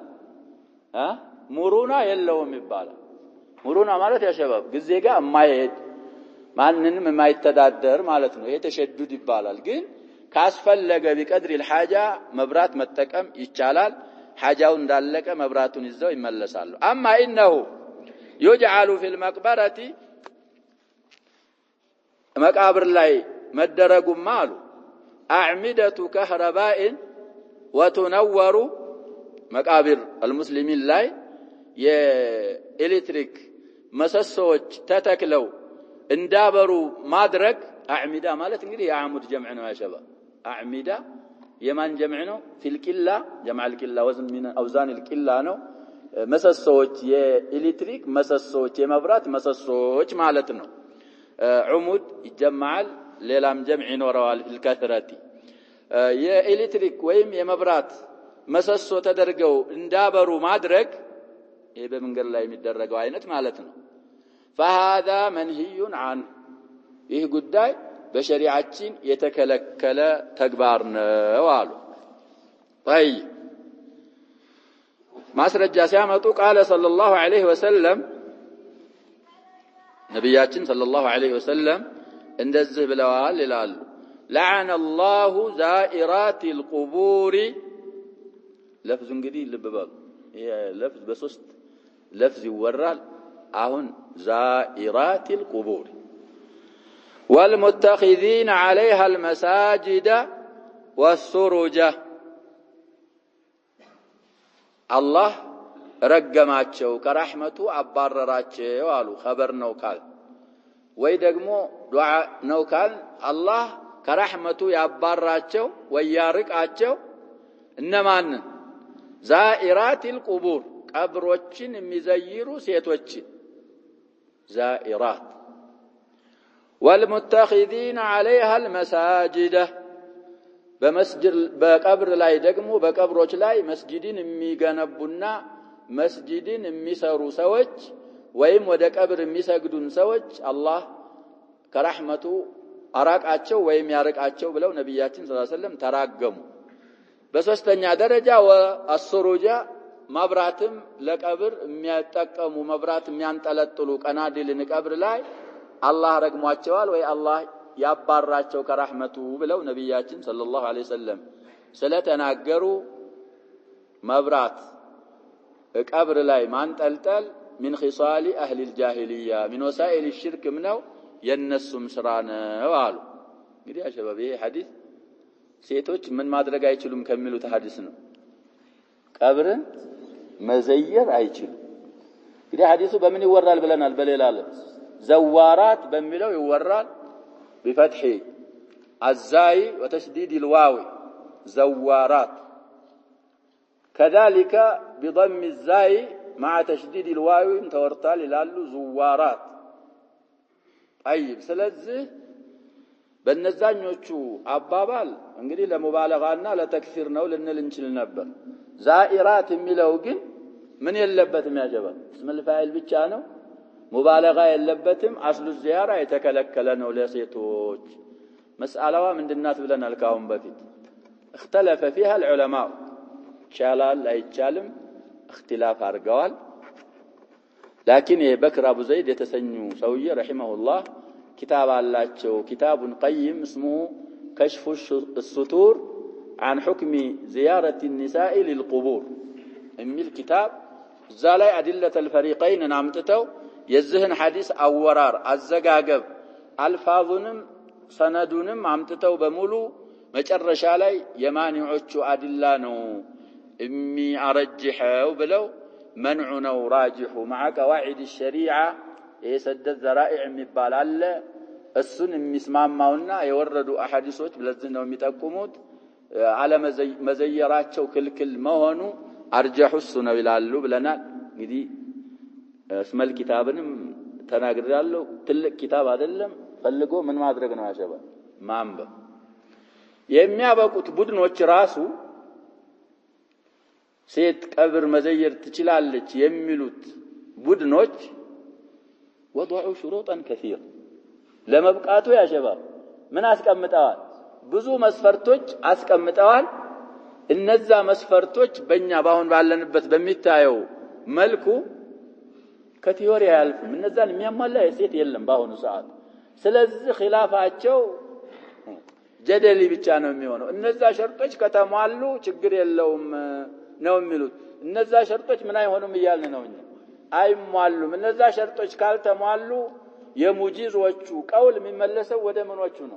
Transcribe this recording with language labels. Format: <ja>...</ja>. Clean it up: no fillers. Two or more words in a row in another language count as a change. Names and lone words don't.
<am>ሙሩና የለውም ይባላል። ሙሩና ማለት ያሸባብ ጊዜ ጋር የማይሄድ ማንንም የማይተዳደር ማለት ነው። ይሄ ተሸዱድ ይባላል። ግን ካስፈለገ ቢቀድር الحاجة መብራት መጠቀም ይቻላል። ሐጃው እንዳለቀ መብራቱን ይዘው ይመለሳሉ።</am> <ar>اما انه يجعل في المقبرة</ar> <am>መቃብር ላይ መደረጉም አሉ</am> <ar>أعمدة الكهرباء وتنويرها</ar> <am>መቃብር المسلمين ላይ የኤሌክትሪክ መሰሶች ተተክለው እንዳበሩ ማድረግ። አዕሚዳ ማለት እንግዲህ የአሙድ ጀምዕ ነው ያሸባ አዕሚዳ የማን ጀምዕ ነው? ፊልቂላ ጀምዕ</am> <ar>القلا وزن من اوزان القلا</ar> <am>ነው። መሰሶች የኤሌክትሪክ መሰሶች የመብራት መሰሶች ማለት ነው። عمود ይጀማል ሌላም ጀምዕ ይኖረዋል الكثرة የኤሌክትሪክ ወይም የመብራት መሰሶ ተደርገው እንዳበሩ ማድረግ ይሄ በመንገድ ላይ የሚደረገው አይነት ማለት ነው።</am> <ar>فهذا منهي عنه</ar> <am>ይህ ጉዳይ በሸሪዓችን የተከለከለ ተግባር ነው አሉ። طيب ማስረጃ ሲያመጡ</am> <ar>قال صلى الله عليه وسلم</ar> <am>ነብያችን</am> <ar>صلى الله عليه وسلم</ar> <am>እንደዚህ ብለዋል ይላሉ።</am> <ar>لعن الله زائرات القبور لفظ</ar> <am>እንግዲህ ልብ በሉ ይሄ ለፍዝ በሶስት ለፍዝ ይወራል። አሁን</am> <ar>زائرات القبور والمتخذين عليها المساجد والسرج الله</ar> <am>ረገማቸው ከራህመቱ አባረራቸው አሉ። خبر ነው ካል ወይ ደግሞ ዱዓ ነው ካል አላህ ከራህመቱ ያባራቸው ወያርቃቸው እነማን?</am> <ar>زائرات القبور</ar> <am>ቀብሮችን የሚዘይሩ ሴቶች ዛኢራት</am> <ar>والمتخذين عليها المساجد</ar> <am>በመስጂድ በቀብር ላይ ደግሞ በቀብሮች ላይ መስጂድን የሚገነቡና መስጂድን የሚሰሩ ሰዎች ወይም ወደ ቀብር የሚሰግዱን ሰዎች አላህ ከራህመቱ አራቃቸው ወይም ያርቃቸው ብለው ነብያችን</am> <ar>صلى الله عليه وسلم</ar> <am>ተራገሙ። በሶስተኛ ደረጃ ወአስሩጃ መብራትም ለቀብር የሚያጠቀሙ መብራት የሚያንጠለጥሉ ቀናዲልን ቀብር ላይ አላህ ረግሟቸዋል ወይ አላህ ያባራቸው ከራህመቱ ብለው ነብያችን</am> <ar>صلى الله عليه وسلم</ar> <am>ስለተናገሩ መብራት ቀብር ላይ ማንጠልጠል</am> <ar>من خصال اهل الجاهليه من وسائل الشرك منو</ar> <am>የነሱም ስራ ነው አሉ። እንግዲህ አሸባብ ይሄ ሐዲስ ሴቶች ምን ማድረግ አይችሉም ከሚሉት ሐዲስ ነው። ቀብርን መዘየር አይችሉም። እንግዲህ ሐዲሱ በምን ይወራል ብለናል? በሌላ ዘዋራት በሚለው ይወራል</am> <ar>بفتح الزاي وتشديد الواو زوارات كذلك بضم الزاي مع تشديد الواو تورطال يلالو زوارات طيب</ar> <am>ስለዚህ በእነዛኞቹ አባባል እንግዲህ ለሙባለጋና ለተክሲር ነው ልንል እንችል ነበር። ዛኢራት የሚለው ግን ምን የለበትም ያጀባ</am> <ar>اسم الفاعل</ar> <am>ብቻ ነው ሙባለጋ የለበትም። አስሉ ዚያራ የተከለከለ ነው ለሴቶች። መስአላዋ ምንድናት ብለናል ካሁን በፊት</am> <ar>اختلف فيها العلماء</ar> <am>ቻላል አይቻልም اختلاف አርገዋል። لكن بكر ابو زيد የተሰኙ ሰውዬ</am> <ar>رحمه الله كتاب</ar> <am>አላቸው</am> <ar>كتاب قيم اسمه كشف الستور عن حكم زيارة النساء للقبور</ar> <am>የሚል كتاب እዛ ላይ</am> <ar>أدلة الفريقين</ar> <am>አምጥተው የዚህን ሐዲስ አወራር አዘጋገብ አልፋዙንም ሰነዱንም አምጥተው በሙሉ መጨረሻ ላይ የማኒዖቹ አድላ ነው የሚያረጅሐው ብለው منع ነው</am> <ar>راجح مع قواعد الشريعه</ar> <am>የሰደ ዘራኢዕ የሚባል አለ። እሱን የሚስማማውና የወረዱ አሐዲሶች ለዚህ ነው የሚጠቁሙት። አለመዘየራቸው ክልክል መሆኑ አርጀሁስ ነው ይላሉ ብለናል። እንግዲህ እስመል ኪታብንም ተናግሬያለሁ። ትልቅ ኪታብ አይደለም። ፈልጎ ምን ማድረግ ነው ያሸባ ማንበብ። የሚያበቁት ቡድኖች ራሱ ሴት ቀብር መዘየር ትችላለች የሚሉት ቡድኖች</am> <ar>وضعوا شروطا كثيرة</ar> <am>ለመብቃቱ ያሸባ ምን አስቀምጠዋል? ብዙ መስፈርቶች አስቀምጠዋል። እነዛ መስፈርቶች በእኛ ባሁን ባለንበት በሚታየው መልኩ ከቲዮሪ ያልፍም እነዛን የሚያሟላ ሴት የለም ባሁኑ ሰዓት። ስለዚህ ኺላፋቸው ጀደሊ ብቻ ነው የሚሆነው። እነዛ ሸርጦች ከተሟሉ ችግር የለውም ነው የሚሉት። እነዛ ሸርጦች ምን አይሆኑም ይያልን ነው እንጂ አይሟሉም። እነዛ ሸርጦች ካልተሟሉ የሙጂዞቹ ቀውል የሚመለሰው ወደ ምኖቹ ነው?</am>